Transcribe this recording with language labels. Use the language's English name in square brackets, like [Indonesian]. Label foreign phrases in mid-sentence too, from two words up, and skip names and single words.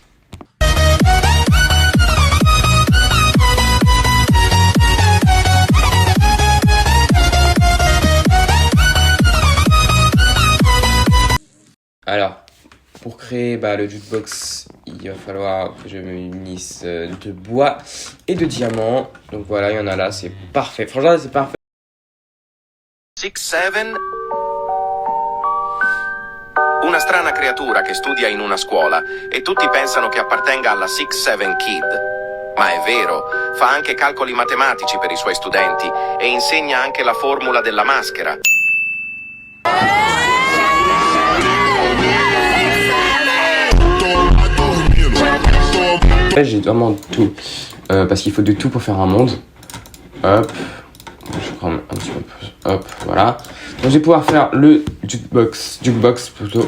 [French] Alors, pour créer le jukebox, il va falloir que je me munisse de bois et de diamants. Donc voilà, il y en a là, c'est parfait. Franchement, c'est parfait. 6-7. [Italian] Una strana creatura che studia in una scuola e tutti pensano che appartenga alla 6-7 Kid. Ma è vero, fa anche calcoli matematici per i suoi studenti e insegna anche la formula della maschera. [French] J'ai vraiment tout, parce qu'il faut de tout pour faire un monde. Hop, je prends un petit peu, hop, voilà. Donc je vais pouvoir faire le jukebox plutôt.